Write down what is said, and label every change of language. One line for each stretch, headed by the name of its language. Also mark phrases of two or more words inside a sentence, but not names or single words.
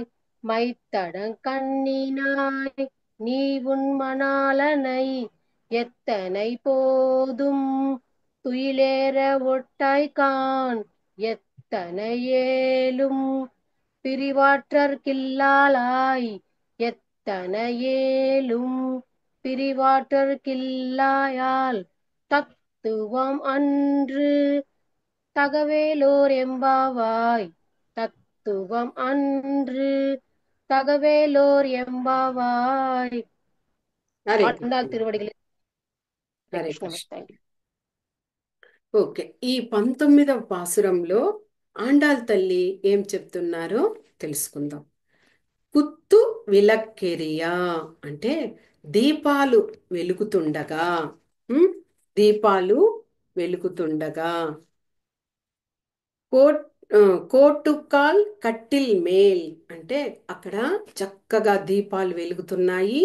Tamil: மைத்தடங் கண்ணினாய் நீ உன் மணாளனை, எத்தனை போதும் துயிலேற ஒட்டாய்கான், எத்தனை ஏலும் பிரிவாற்றற்கில்லாளாய், எத்தனை ஏலும் பிரிவாற்றற்கில்லாயால் தத்துவம் அன்று தகவேலோர் எம்பாவாய். தத்துவம் அன்று தகவேலோர் எம்பாவாய்.
Telugu: హరే
Tamil: ஆண்டாள் திருவடிகளில்
Telugu: హరే కృష్ణ. కృష్ణ.
English: Thank you.
Telugu: ఓకే, ఈ 19వ పాసురంలో ఆండాల్ తల్లి ఏం చెప్తున్నారో తెలుసుకుందాం.
Tamil: குத்து விளக்கெரிய
Telugu: అంటే దీపాలు వెలుగుతుండగా, ఉమ్, దీపాలు వెలుగుతుండగా, కోట్ ఆ,
Tamil: கோட்டுக்கால் கட்டில் மேல்
Telugu: అంటే అక్కడ చక్కగా దీపాలు వెలుగుతున్నాయి.